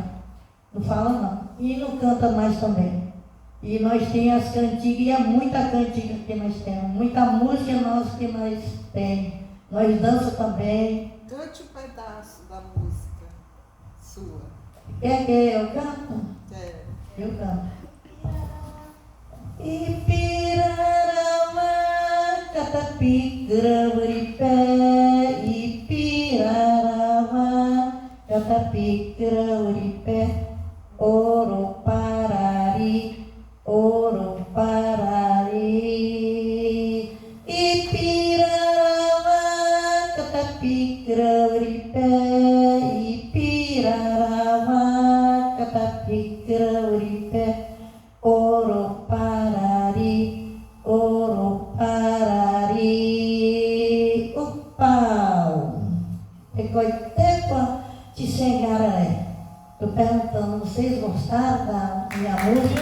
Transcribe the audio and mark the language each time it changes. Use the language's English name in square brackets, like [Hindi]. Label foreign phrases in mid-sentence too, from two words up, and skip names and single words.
[Portuguese] Não falam não. E não canta mais também. E nós temos as cantigas, e é muita cantiga que nós temos. Muita música nossa que nós temos. Nós dançamos também. Cante um pedaço da música sua. Quer que eu canto? Eu canto. Ipirarama, catapicra, uripé, Ipirarama, catapicra, uripé, ouro parari, ouro parari. Ipirarama, catapicra, uripé, Ipirarama, catapicra, uripé, ouro parari, ouro parari. O pau ficou tempo de chegar aí. Estou perguntando, vocês gostaram da minha música?